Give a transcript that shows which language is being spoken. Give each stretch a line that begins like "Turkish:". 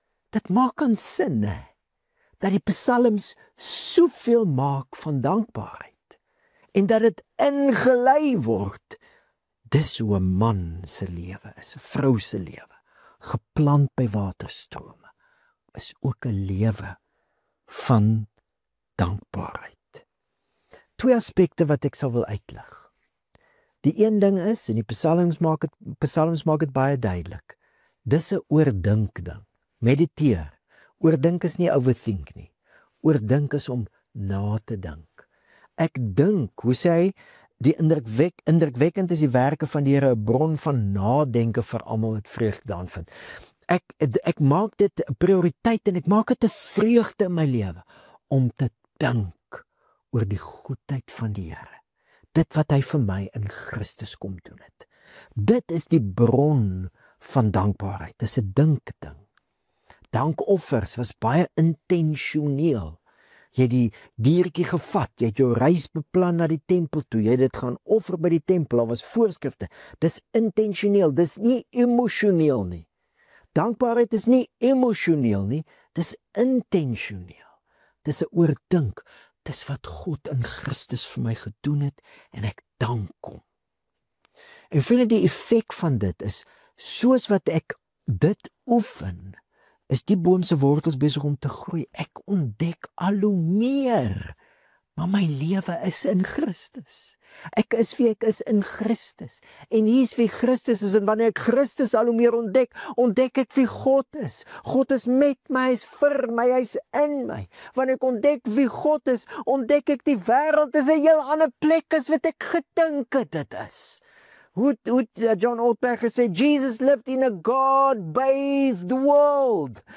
Afrikaans: Dit maak aan sin, dat die psalms soveel maak van dankbaarheid en dat dit ingelei word. Dis hoe 'n man se lewe is, 'n vrou se lewe, geplant by waterstrome, is ook 'n lewe van dankbaarheid. Twee aspekte wat ek sal wil uitlig. Die een ding is, en die psalms maak dit baie duidelik, dis 'n oordink ding. Mediteer. Oordink is nie overthink nie. Oordink is om na te dink. Ek dink, hoe sê hy, die indrukwekkend is die werke van die Here 'n bron van nadenke vir almal wat vreugde daarin vind. Ek maak dit 'n prioriteit en ek maak dit 'n vreugde in my lewe om te dink oor die goedheid van die Here. Dit wat hy vir my in Christus kom doen het. Dit is die bron van dankbaarheid. Dit is 'n dinkding. Dankoffers was baie intentioneel. Jy het die diertjie gevat, jy het jou reis beplan na die tempel toe, jy het dit gaan offer by die tempel, daar was voorskrifte. Dis intentioneel, dis nie emosioneel nie. Dankbaarheid is nie emosioneel nie, dis intentioneel. Dis 'n oordink, dis wat God in Christus vir my gedoen het en ek dank hom. En vind die effek van dit is, soos wat ek dit oefen, is die boom se wortels besig om te groei. Ek ontdek al hoe meer, maar my lewe is in Christus. Ek is wie ek is in Christus. En hier is wie Christus is, en wanneer ek Christus al hoe meer ontdek, ontdek ek wie God is. God is met my, hy is vir my, hy is in my. Wanneer ek ontdek wie God is, ontdek ek die wêreld is 'n heel ander plek as wat ek gedink het dit is. Hoe John Ortberg gesê,
English: Jesus lived in a God-bathed world.